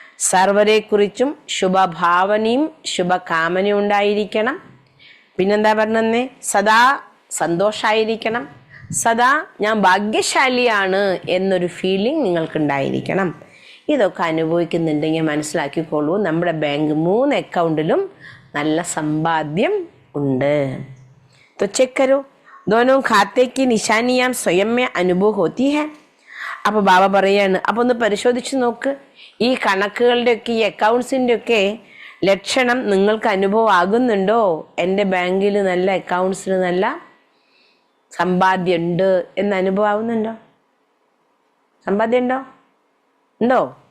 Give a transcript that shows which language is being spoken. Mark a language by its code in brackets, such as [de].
[ml] സർവരെക്കുറിച്ചും ശുഭഭാവനയും ശുഭകാമനയും ഉണ്ടായിരിക്കണം. പിന്നെന്താ പറഞ്ഞേ? സദാ സന്തോഷമായിരിക്കണം. സദാ ഞാൻ ഭാഗ്യശാലിയാണ് എന്നൊരു ഫീലിംഗ് നിങ്ങൾക്കുണ്ടായിരിക്കണം. ഇതൊക്കെ അനുഭവിക്കുന്നുണ്ടെങ്കിൽ മനസ്സിലാക്കിക്കോളൂ, നമ്മുടെ ബാങ്ക് 3 അക്കൗണ്ടിലും നല്ല സമ്പാദ്യം ഉണ്ട്. [hi] तो चेक करो दोनों खाते की निशानियां स्वयं में अनुभव होती है. [ml] അപ്പോൾ ബാബ പറയാണ്, അപ്പോൾ ഒന്ന് പരിശോധിച്ച് നോക്ക്, ഈ കണക്കുകളുടെയൊക്കെ ഈ അക്കൗണ്ട്സിൻ്റെ ഒക്കെ ലക്ഷണം നിങ്ങൾക്ക് അനുഭവം ആകുന്നുണ്ടോ? എൻ്റെ ബാങ്കിൽ നല്ല അക്കൗണ്ട്സിന് നല്ല സമ്പാദ്യം ഉണ്ട് എന്ന് അനുഭവം ആവുന്നുണ്ടോ? സമ്പാദ്യം ഉണ്ടോ? ഉണ്ടോ?